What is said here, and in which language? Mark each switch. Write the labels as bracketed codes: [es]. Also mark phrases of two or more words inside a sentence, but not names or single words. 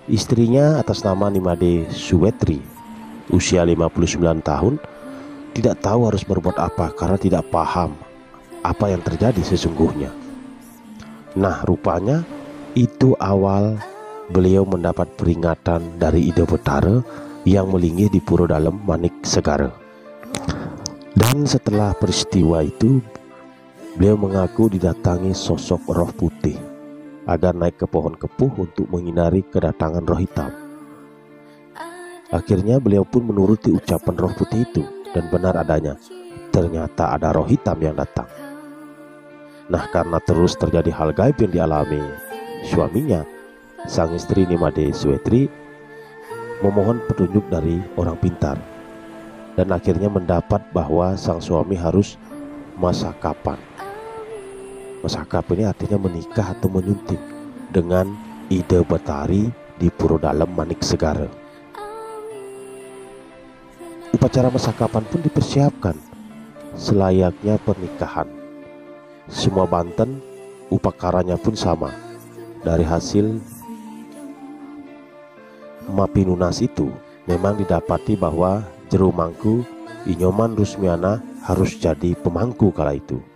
[id] Istrinya atas nama Nimade Suwetri, usia 59 tahun, tidak tahu harus berbuat apa karena tidak paham apa yang terjadi sesungguhnya. Nah, rupanya itu awal beliau mendapat peringatan dari Ida Betara yang melinggih di Puro Dalem Manik Segara. Dan setelah peristiwa itu, beliau mengaku didatangi sosok roh putih agar naik ke pohon kepuh untuk menghindari kedatangan roh hitam. Akhirnya beliau pun menuruti ucapan roh putih itu, dan benar adanya, ternyata ada roh hitam yang datang. Nah, karena terus terjadi hal gaib yang dialami suaminya, sang istri Nimade Suwetri memohon petunjuk dari orang pintar, dan akhirnya mendapat bahwa sang suami harus masakapan. Masakap ini artinya menikah atau menyunting dengan Ida Betari di Puro Dalem Manik Segara. Upacara masakapan pun dipersiapkan selayaknya pernikahan. Semua banten upakaranya pun sama. Dari hasil Mapinunas itu memang didapati bahwa Jero Mangku Inyoman Rusmiana harus jadi pemangku kala itu.